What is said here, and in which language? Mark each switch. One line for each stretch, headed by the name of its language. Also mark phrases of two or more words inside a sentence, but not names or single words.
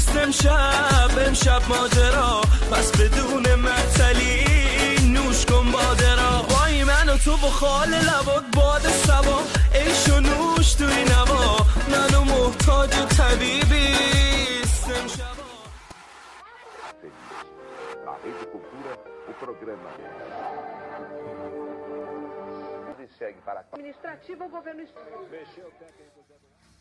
Persian: امشب ماجرا، پس بدون معطلی نوش کن باده را. وای من و تو بخال لبات باد سبا، عیش و نوش توی نوا، منو محتاج طبیبی امشبا.
Portuguese: A Rede Cultura, o programa segue para administrativo, o governo...